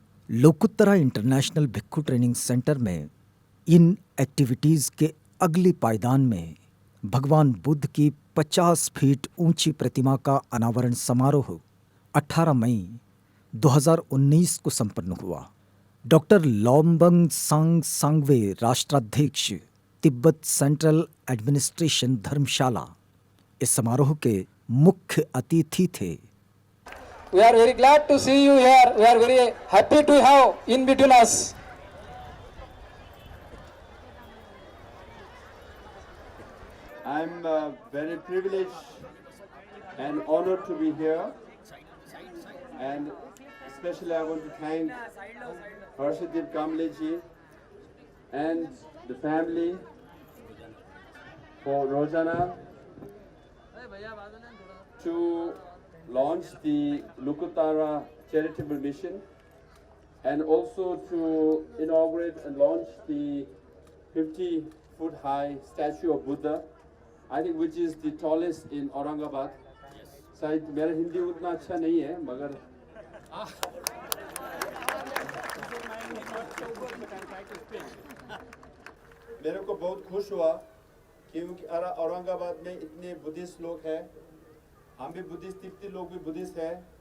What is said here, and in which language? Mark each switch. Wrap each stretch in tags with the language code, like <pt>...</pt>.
<hi>Lokuttara international भिक्षु training centre में इन activities के अगली पायदान में भगवान बुद्ध की 50 फीट ऊंची प्रतिमा का अनावरण समारोह 18 मई 2019 को संपन्न हुआ. डॉक्टर लोम्बंग सांग सांगवे राष्ट्राध्यक्ष तिब्बत सेंट्रल एडमिनिस्ट्रेशन धर्मशाला इस समारोह के मुख्य अतिथि थे.</hi> <en>We are very glad to see you here. We are very happy to have in between us. I I'm very privileged and honored to be here, and especially I want to thank Harshdeep Kamble ji and the family for Rojana to launch the Lukutara charitable mission, and also to inaugurate and launch the 50-foot high statue of Buddha, I think which is the tallest in Aurangabad.</en> <hi>शायद मेरा हिंदी उतना अच्छा नहीं है, मगर मेरे को बहुत खुश हुआ क्योंकि औरंगाबाद में इतने बुद्धिस्ट लोग हैं, हम भी बुद्धिस्ट, तिब्बती लोग भी बुद्धिस्ट हैं।</hi>